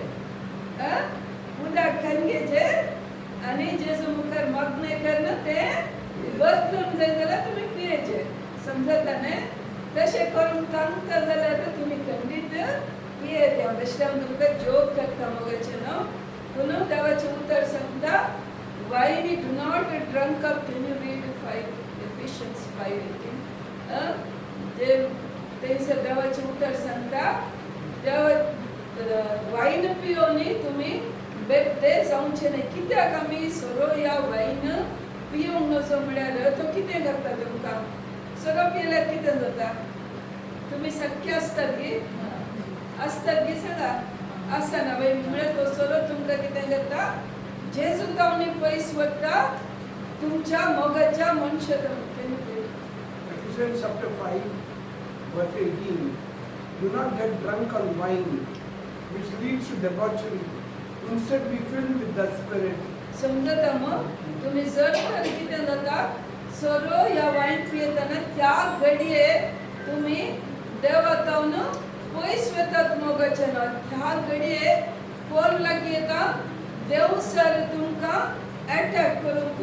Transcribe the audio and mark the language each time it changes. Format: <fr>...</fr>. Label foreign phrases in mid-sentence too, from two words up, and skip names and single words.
<kok>उदक कणगेचे आनी जेजू मुखार मग्न करून तें बदलून जाय जाल्यार तुमी पियेचे समजता न्ही तशें करून सांगता जाल्यार तुमी खंडीत पियेचे बेश्टे हांव तुमकां जोक करता मोगाचें न्हू पूण देवाचें उतर सांगता वायन</kok> <en>do not drunk up can you read</en> <kok>5 Ephesians 5:18 थंयसर देवाचें उतर सांगता वायन पियोनी तुमी बेबदे जावचे न्ही कित्याक आमी सोरो या वायन पियोंक नजो म्हळ्यार तो कितें करता तुमकां सोरो पियल्यार कितें जाता तुमी सारके आसतात गी सांगा आसना बाई म्हळ्यार तो सोरो तुमकां कितें करता जेजू जावनी पयस व्हरता तुमच्या मोगाच्या मनशांत</kok> <en>Ephesians chapter 5 verse 18 Do not get drunk on wine which leads to debauchery instead be filled with the spirit</en> <kok>समजता मग तुम्ही जर तर कितें जाता सोरो या वायन पियेतना त्या घडये तुम्ही देवातावन पयस वेतात मोगाच्यान त्या घडये कोण लागीं येता देव सर तुमकां अटॅक करूंक</kok>